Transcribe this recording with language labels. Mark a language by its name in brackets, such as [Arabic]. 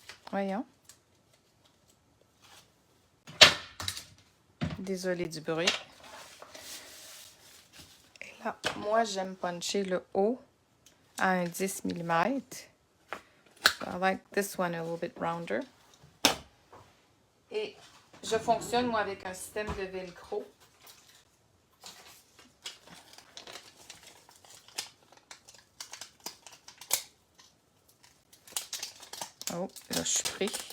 [French] Voyons. Désolée du bruit. Et là, moi, j'aime puncher le haut à un 10 mm. [English] So I like this one a little bit rounder. [French] Et je fonctionne, moi, avec un système de velcro. Oh, là, je suis pris.